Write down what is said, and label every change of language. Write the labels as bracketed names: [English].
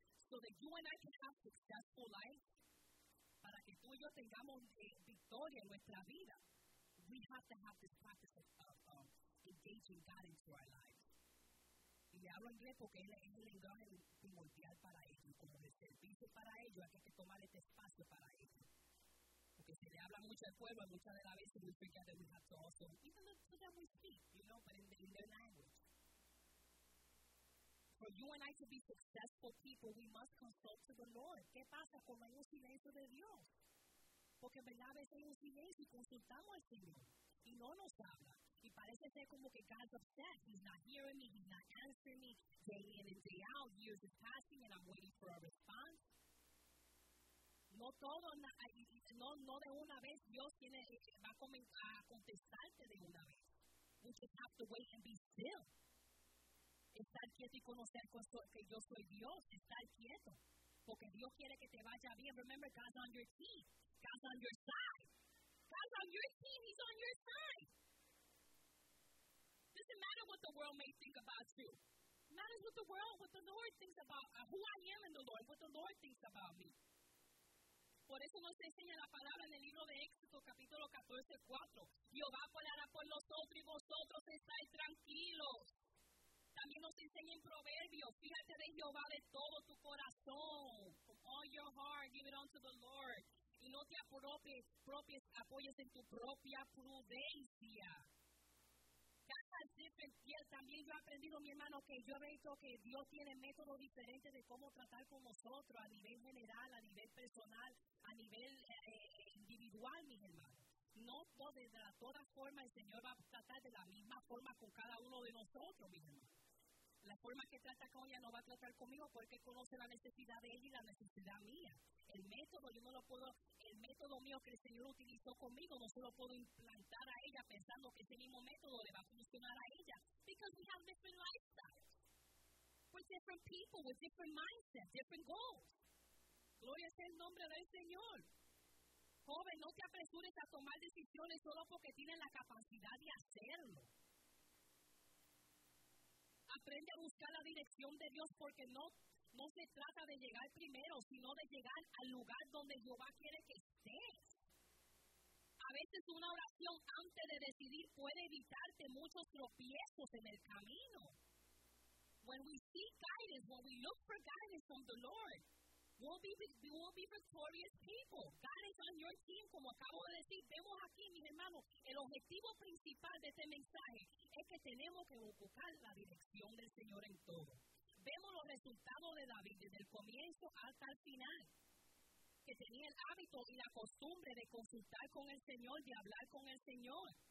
[English] So that you and I can have successful life. [Spanish] Para que tú y yo tengamos victoria en nuestra vida. [English] We have to this practice of engaging God into our lives. [Spanish] Y le hablo inglés porque él es el lenguaje primordial para ellos. Como el servicio para ellos, hay que tomar este espacio para ellos. Porque si le habla mucho al pueblo, muchas de las veces, [English] we think that we have to also, even though so that we speak, you know, but in their language. For you and I to be successful people, we must consult to the Lord. [Spanish] ¿Qué pasa cuando hay un silencio de Dios? Porque en verdad a veces hay un silencio y consultamos al Señor. Y no nos habla. Y parece ser como que [English] God's upset. He's not hearing me, he's not answering me. Day in and day out, years are passing and I'm waiting for a response. [Spanish] No todo, no de una vez Dios tiene va a contestarte de una vez. [English] You just have to wait and be still. [Spanish] Estar quieto y conocer que yo soy Dios. Estar quieto. Porque Dios quiere que te vaya bien. [English] Remember, God's on your team. God's on your side. God's on your team. He's on your side. Doesn't matter what the world may think about you. Matters what the world, what the Lord thinks about who I am in the Lord, what the Lord thinks about me. [Spanish] Por eso nos enseña la palabra en el libro de Éxodo, capítulo 14, 4. Jehová peleará por nosotros y vosotros estáis tranquilos. También nos enseña en Proverbios. Fíjate de Jehová de todo tu corazón. [English] From all your heart, give it unto the Lord. [Spanish] Y no te apoyes en tu propia prudencia. Cada diferencia también yo he aprendido, mi hermano, que yo he visto que Dios tiene métodos diferentes de cómo tratar con nosotros a nivel general, a nivel personal, a nivel individual, mis hermanos. No todos, de todas formas, el Señor va a tratar de la misma forma con cada uno de nosotros, mis hermanos. La forma que trata con ella no va a tratar conmigo porque conoce la necesidad de ella y la necesidad mía. El método, yo no lo puedo, el método mío que el Señor utilizó conmigo, no se lo puedo implantar a ella pensando que ese mismo método le va a funcionar a ella. [English] Because we have different lifestyles. With different people, with different mindsets, different goals. [Spanish] Gloria sea el nombre del Señor. Joven, no te apresures a tomar decisiones solo porque tienes la capacidad de hacerlo. Aprende a buscar la dirección de Dios porque no se trata de llegar primero, sino de llegar al lugar donde Jehová quiere que estés. A veces una oración antes de decidir puede evitarte muchos tropiezos en el camino. [English] When we seek guidance, when we look for guidance from the Lord, we'll be victorious people. God is on your team, [Spanish] como acabo de decir. Vemos aquí, mis hermanos, el objetivo principal de este mensaje es que tenemos que buscar la dirección del Señor en todo. Vemos los resultados de David desde el comienzo hasta el final, que tenía el hábito y la costumbre de consultar con el Señor, de hablar con el Señor.